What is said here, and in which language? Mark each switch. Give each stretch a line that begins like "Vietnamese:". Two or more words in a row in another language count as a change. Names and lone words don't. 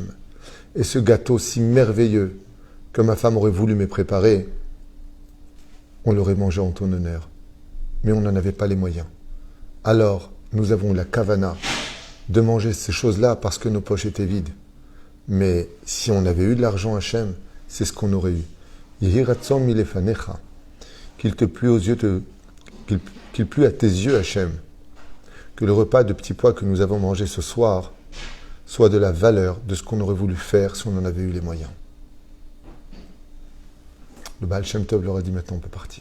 French: Et ce gâteau si merveilleux que ma femme aurait voulu me préparer, on l'aurait mangé en ton honneur. Mais on n'en avait pas les moyens. Alors, nous avons la kavana de manger ces choses-là parce que nos poches étaient vides. Mais si on avait eu de l'argent, Hachem, c'est ce qu'on aurait eu.
Hebrew: יהי רצון מלפניך.
French: Qu'il te plût aux yeux, qu'il plût à tes yeux, Hachem, que le repas de petits pois que nous avons mangé ce soir soit de la valeur de ce qu'on aurait voulu faire si on en avait eu les moyens. Le Baal Shem Tov leur a dit maintenant on peut partir.